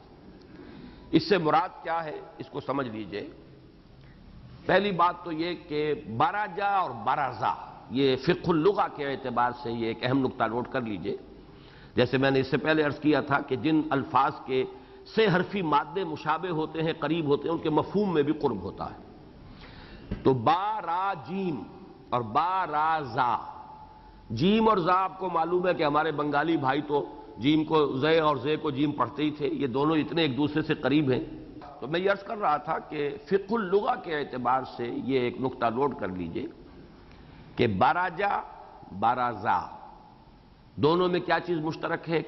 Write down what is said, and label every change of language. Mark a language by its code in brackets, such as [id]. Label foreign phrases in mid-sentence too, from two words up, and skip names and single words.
[ur] اس سے مراد کیا ہے اس کو سمجھ لیجئے. پہلی بات تو یہ کہ برجا اور برزا، یہ [ar] فقہ اللغہ [ur] کے اعتبار سے یہ ایک اہم نقطہ نوٹ کر لیجئے. جیسے میں نے اس سے پہلے عرض کیا تھا کہ جن الفاظ کے سے حرفی مادے مشابہ ہوتے ہیں، قریب ہوتے ہیں، ان کے مفہوم میں بھی قرب ہوتا ہے. تو با را جیم اور با را زا، جیم اور زا آپ کو معلوم ہے کہ ہمارے بنگالی بھائی تو جیم کو زے اور زے کو جیم پڑھتے ہی تھے. یہ دونوں اتنے ایک دوسرے سے قریب ہیں. تو میں یہ عرض کر رہا تھا کہ [ar] فقہ اللغہ [ur] کے اعتبار سے یہ ایک نقطہ نوٹ کر لیجئے کہ باراجا بارازا دونوں میں کیا چیز مشترک ہے؟